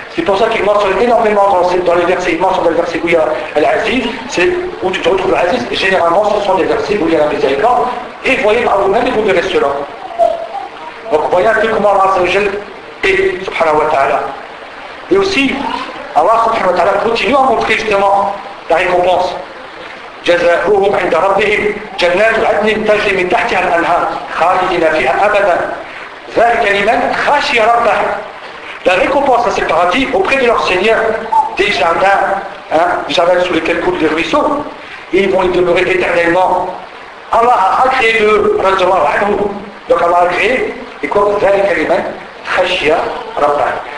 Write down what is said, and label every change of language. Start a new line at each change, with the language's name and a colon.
French: C'est pour ça qu'il mentionne énormément dans les versets, il mentionne dans les versets où il y a Al-Aziz, c'est où tu te retrouves Al-Aziz. Généralement, ce sont des versets où il y a la miséricorde. Et voyez par vous-même et vous verrez cela. Donc voyez un peu comment Allah s'agit et subhanahu wa ta'ala. Et aussi, Allah subhanahu wa ta'ala continue à montrer justement la récompense.
Arabic: جزاؤهم عند ربهم جنات عدن تجري من تحتها الانهار خالدين فيها ابدا ذلك لمن خشي ربه.
French: La récompense à ces paradis auprès de leur Seigneur, des jardins, hein, des jardins sous lesquels coulent des ruisseaux, ils vont y demeurer éternellement. Allah a créé le radiallahu anhu. Donc Allah a créé, et quoi,
Arabic: ذلك لمن خشي ربه.